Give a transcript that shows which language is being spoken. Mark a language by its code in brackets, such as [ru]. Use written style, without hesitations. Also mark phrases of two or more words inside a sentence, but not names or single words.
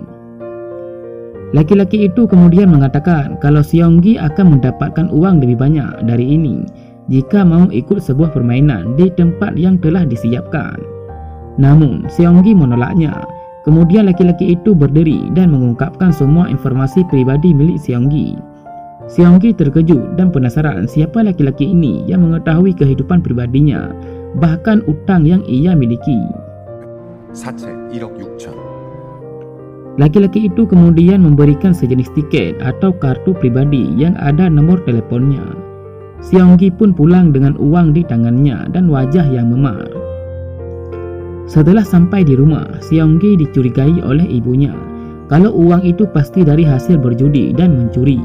[id] Laki-laki itu kemudian mengatakan kalau Seong Gi akan mendapatkan uang lebih banyak dari ini jika mau ikut sebuah permainan di tempat yang telah disiapkan. Namun, Seonggi menolaknya. Kemudian laki-laki itu berdiri dan mengungkapkan semua informasi pribadi milik Seonggi. Seonggi terkejut dan penasaran siapa laki-laki ini yang mengetahui kehidupan pribadinya, bahkan utang yang ia miliki. [ko] 사채 1억 6천. [id] Laki-laki itu kemudian memberikan sejenis tiket atau kartu pribadi yang ada nomor teleponnya. Seonggi pun pulang dengan uang di tangannya dan wajah yang memar. Setelah sampai di rumah, Seonggi dicurigai oleh ibunya kalau uang itu pasti dari hasil berjudi dan mencuri.